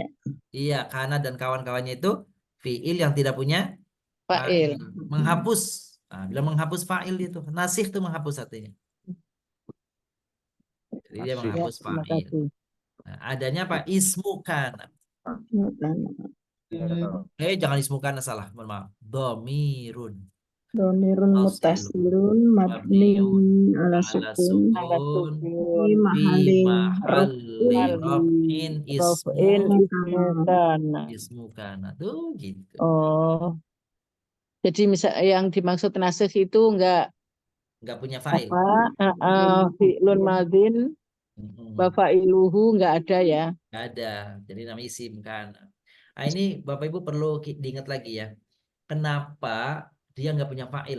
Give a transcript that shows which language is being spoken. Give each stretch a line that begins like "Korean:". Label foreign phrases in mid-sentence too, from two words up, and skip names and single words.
Indonesian: Iya, karena dan kawan-kawannya itu fi'il yang tidak punya fa'il. fa'il. Menghapus. Nah, bila menghapus fa'il itu. Nasih itu menghapus artinya. Jadi dia nasih, Ya, menghapus terima fa'il. kasih. Nah, adanya apa?
Arabic: اسم كان.
Indonesian: Kana. Jangan
Arabic: اسم كان
Indonesian: salah. Mohon maaf. Domirun.
Arabic: Domirun Tasilun. متصل مبني Mabniun ala ala sukun Ala sukun. fi sukun, Fi mahalli mahalli raf'in raf'in raf'in ismu. اسم كان. اسم كان.
Indonesian: Tuh gitu. Oh, jadi misal yang dimaksud nasih itu enggak Nggak punya fa'il. apa,
Arabic: فعل ماض,
Indonesian: Mm-mm. bafa'iluhu enggak ada ya. Nggak ada. Jadi namanya isim kan. Nah ini Bapak Ibu perlu diingat lagi ya. Kenapa dia nggak punya fa'il?